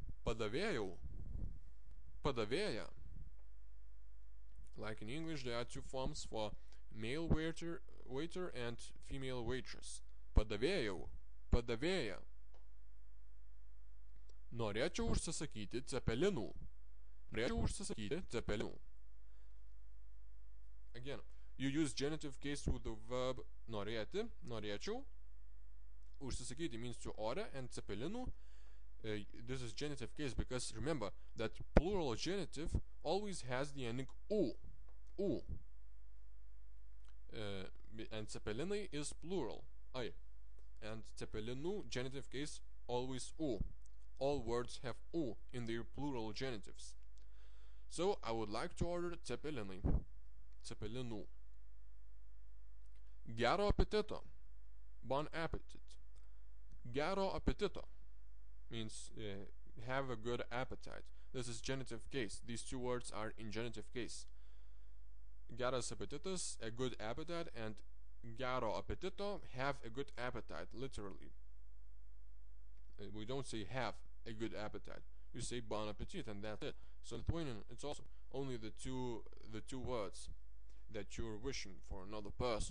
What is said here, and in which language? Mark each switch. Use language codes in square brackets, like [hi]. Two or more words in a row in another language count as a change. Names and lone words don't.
[lt] Padavėjau, padavėja. [en] Like in English, there are two forms for male waiter and female waitress. [lt] Padavėjau, padavėja. Norėčiau užsisakyti cepelinų. Norėčiau užsisakyti cepelinų. [en] Again, you use genitive case with the verb [lt] norėti, norėčiau. [en] Užsisakyti means to order, and cepelinų, this is genitive case because remember that plural genitive always has the ending u. U. And cepelinai is plural, I. And cepelinų genitive case always u. All words have u in their plural genitives. So I would like to order cepelinai. [lt] Cepelinų. Gero apetito. [fr] Bon appetit. [lt] Gero apetito [en] means have a good appetite. This is genitive case. These two words are in genitive case. [lt] Geras apetitas, [en] a good appetite, and [lt] gero apetito, [en] have a good appetite, literally. We don't say have a good appetite. You say [fr] bon appetit, [en] and that's it. So in Lithuanian, it's also only the two words that you're wishing for another person.